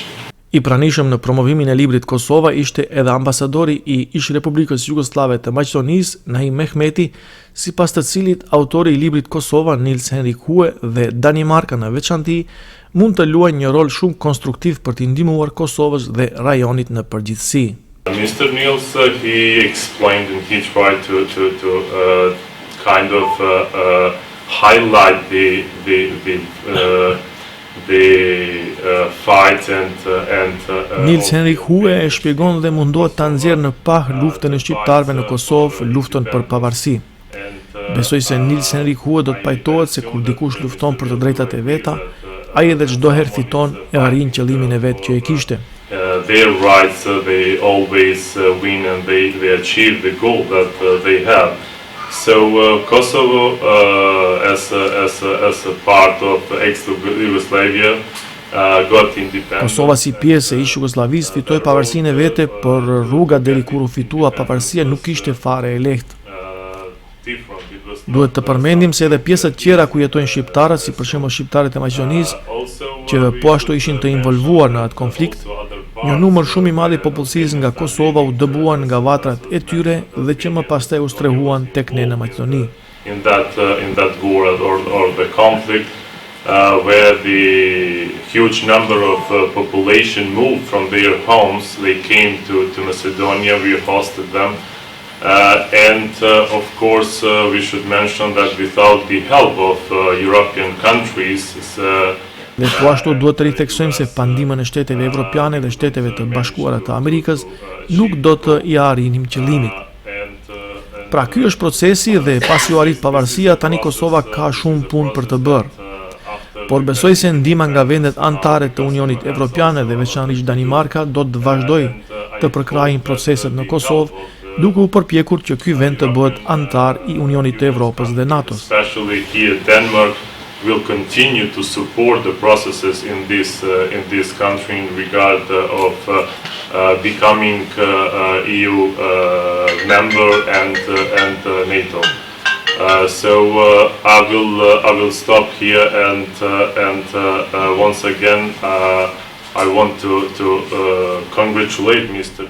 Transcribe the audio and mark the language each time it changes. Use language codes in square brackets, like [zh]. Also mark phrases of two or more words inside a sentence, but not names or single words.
[sq] I pranishëm në promovimin e librit Kosova ishte edhe ambasadori i Ish Republikës Jugosllave të Maqedonisë, Naim Mehmeti, sipas të cilit autori i librit Kosova, Nils Henrik Hue dhe Danimarka në veçanti, mund të luajnë një rol shumë konstruktiv për të ndihmuar Kosovës dhe rajonit në përgjithësi. [en] Mr. Nils, he explained and he tried to kind of highlight the fight and [sq] Nils Henrik Hue e shpjegon dhe mundohet ta nxjerrë në pah luftën e shqiptarëve në Kosovë, luftën për pavarësi. Besoj se Nils Henrik Hue do të pajtohet se kur dikush lufton për të drejtat e veta, ai edhe çdo herë fiton e arrin qëllimin e vet që e kishte. [en] Their rights, they always win and they achieve the goal that they have. So Kosovo, as a part of ex-Yugoslavia, got independence. [sq] Kosova si pjesë e ish Jugosllavisë fitoi pavarësinë e vete, por rruga deri kur u fitua pavarësia nuk ishte fare e lehtë. Duhet të përmendim se edhe pjesët tjera ku jetojnë shqiptarët, si për shembull shqiptarët e Maqedonisë, që po ashtu ishin të involvuar në atë konflikt, një numër shumë i madh i popullsisë nga Kosova u dëbuan nga vatrat e tyre dhe që më pastaj u strehuan tek ne në Maqedoni. [en] In that war or the conflict where the huge number of population moved from their homes, they came to Macedonia, we hosted them. And of course we should mention that without the help of European countries, [sq] Dhe po ashtu duhet të ritheksojmë se pandimën e shteteve evropiane dhe shteteve të bashkuara të Amerikës nuk do të i arrinim qëllimit. Pra ky është procesi dhe pasi u arrit pavarësia, tani Kosova ka shumë punë për të bërë. Por besoj se ndihma nga vendet anëtare të Unionit Evropian dhe veçanërisht Danimarka do të vazhdojë të përkrajin proceset në Kosovë, duke u përpjekur që ky vend të bëhet anëtar i Unionit të Evropës dhe NATO-s. [en] Especially here, Denmark will continue to support the processes in this country in regard of becoming EU member and NATO. So I will stop here and once again I want to congratulate Mr.